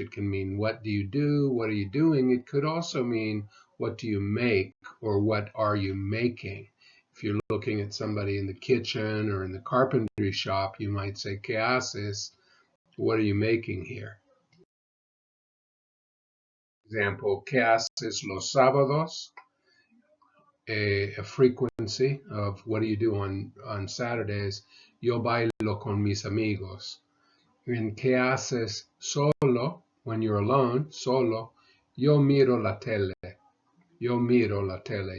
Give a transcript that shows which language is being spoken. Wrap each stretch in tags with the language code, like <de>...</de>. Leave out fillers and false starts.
<en>It can mean what do you do, what are you doing? It could also mean what do you make or what are you making. If you're looking at somebody in the kitchen or in the carpentry shop, you might say</en> <es>¿qué haces?</es> <en>What are you making here?</en> <es>Example, ¿qué haces los sábados?</es> <en>A frequency of what do you do on Saturdays?</en> <es>Yo bailo con mis amigos. En ¿qué haces solo?</es> <en>When you're alone,</en> <es>solo. Yo miro la tele. Yo miro la tele.</es>